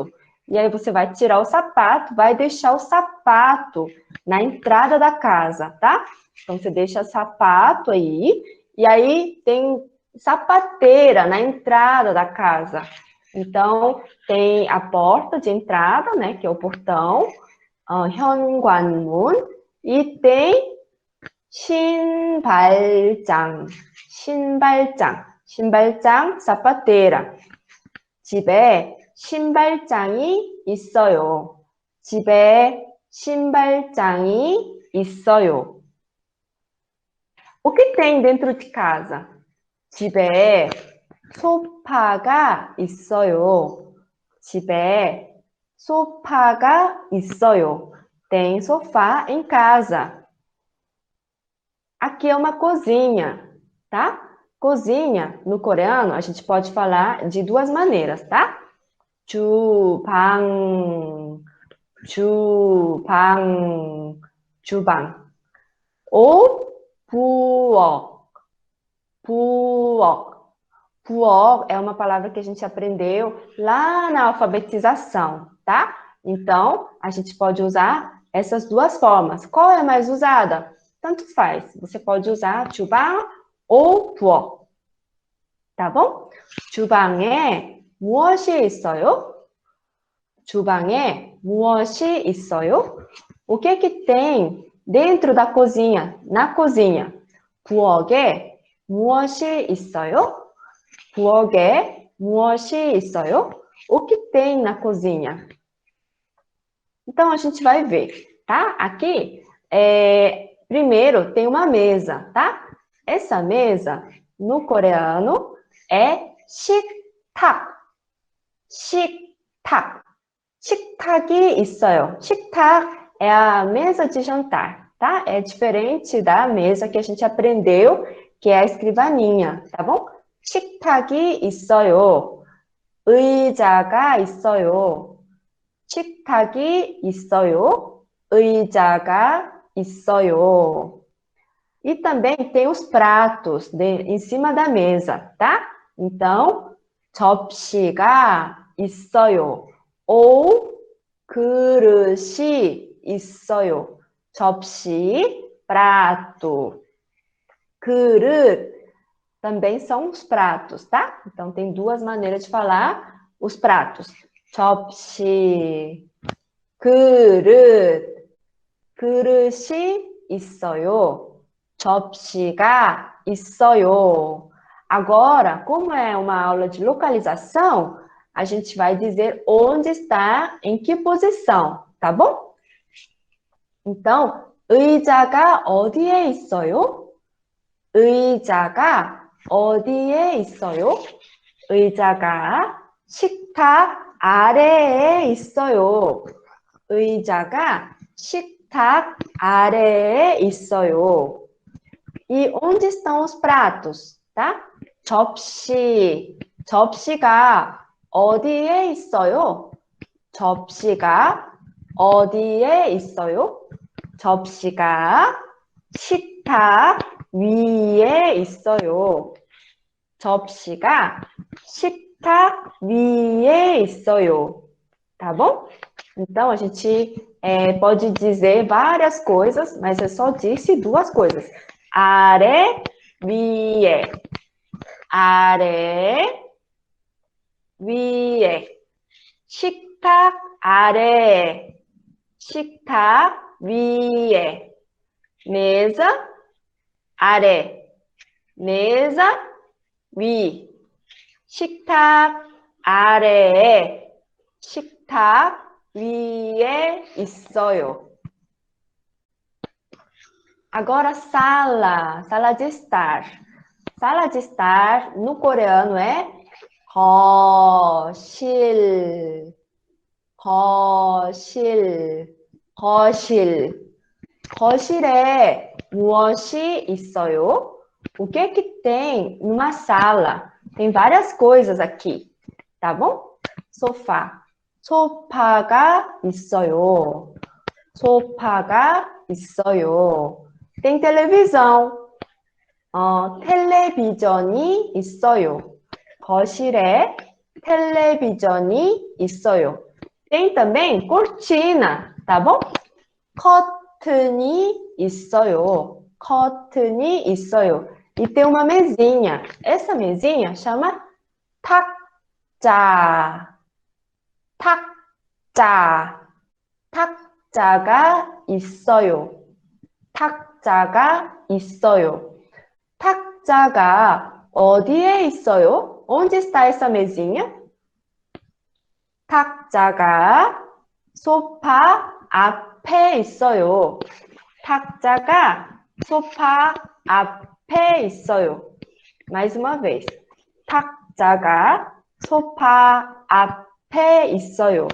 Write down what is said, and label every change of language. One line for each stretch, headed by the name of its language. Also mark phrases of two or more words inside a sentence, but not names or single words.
Portuguese: E aí você vai tirar o sapato, vai deixar o sapato na entrada da casa, tá? Então, você deixa o sapato aí, e aí tem sapateira na entrada da casa. Então, tem a porta de entrada, né, que é o portão, 현관문, e tem
Korean: 신발장, 신발장, 신발장,
Portuguese: sapateira.
Korean: 집에 신발장이 있어요. 집에 신발장이 있어요.
Portuguese: O que tem dentro de casa?
Korean: 집에 소파가 있어요. 집에 소파가 있어요.
Portuguese: Tem sofá em casa. Aqui é uma cozinha, tá? Cozinha, no coreano, a gente pode falar de duas maneiras, tá?
Korean: 주방, 주방, 주방. Ou 부엌, 부엌.
Portuguese: Puol é uma palavra que a gente aprendeu lá na alfabetização, tá? Então, a gente pode usar essas duas formas. Qual é mais usada? Tanto faz. Você pode usar 주방 ou 부엌. tá bom?
Korean: 주방에 무엇이 있어요? 주방에 무엇이 있어요?
Portuguese: O que que tem dentro da cozinha, na cozinha?
Korean: 부엌에 무엇이 있어요? 부엌에 무엇이 있어요?
Portuguese: O que tem na cozinha? Então, a gente vai ver, tá? Aqui, primeiro, tem uma mesa, tá? Essa mesa, no coreano, é 식탁.
Korean: 식탁. 식탁이 있어요.
Portuguese: 식탁 é a mesa de jantar, tá? É diferente da mesa que a gente aprendeu, que é a escrivaninha, tá bom?
Korean: 식탁이 있어요. 의자가 있어요. 식탁이 있어요. 의자가 있어요.
Portuguese: E também tem os pratos em cima da mesa, tá? Então,
Korean: 접시가 있어요. Ou 그릇이 있어요. 접시, prato.
Portuguese: 그릇 também são os pratos, tá? Então, tem duas maneiras de falar os pratos.
Korean: 접시, 그릇, 그릇이 있어요. 접시가 있어요.
Portuguese: Agora, como é uma aula de localização, a gente vai dizer onde está, em que posição, tá bom? Então,
Korean: 의자가 어디에 있어요? 의자가 어디에 있어요? 의자가 식탁 아래에 있어요. 의자가 식탁 아래에 있어요.
Portuguese: E onde estão os pratos, tá?
Korean: 접시. 접시가 어디에 있어요? 접시가 어디에 있어요? 접시가 식탁 위에 있어요. 접시가 식탁 위에 있어요.
Portuguese: Tá bom? Então, a gente pode dizer várias coisas, mas eu só disse duas coisas.
Korean: 아래, 위에. 아래, 위에. 식탁 아래. 식탁 위에. mesa, 아래. mesa, 위. 식탁 아래에. 식탁 위에 있어요.
Portuguese: Agora, sala. Sala de estar. Sala de estar, no coreano, é 거실.
Korean: 거실. 거실. 거실에 무엇이 있어요?
Portuguese: O que que tem numa sala? Tem várias coisas aqui, tá bom? Sofá.
Korean: 소파가 있어요. 소파가 있어요.
Portuguese: Tem televisão.
Korean: 텔레비전이 있어요. 거실에 텔레비전이 있어요.
Portuguese: Tem também cortina, tá bom?
Korean: 커튼이 있어요. 커튼이 있어요.
Portuguese: E tem uma mesinha. Essa mesinha chama 탁자.
Korean: 탁자. 탁자가 있어요. 탁자가 있어요. 탁자가 어디에 있어요?
Portuguese: Onde está essa mesinha?
Korean: 탁자가 소파 앞에 있어요. 탁자가 소파 앞에 있어요.
Portuguese: Mais uma vez.
Korean: 탁자가 소파 앞에 있어요.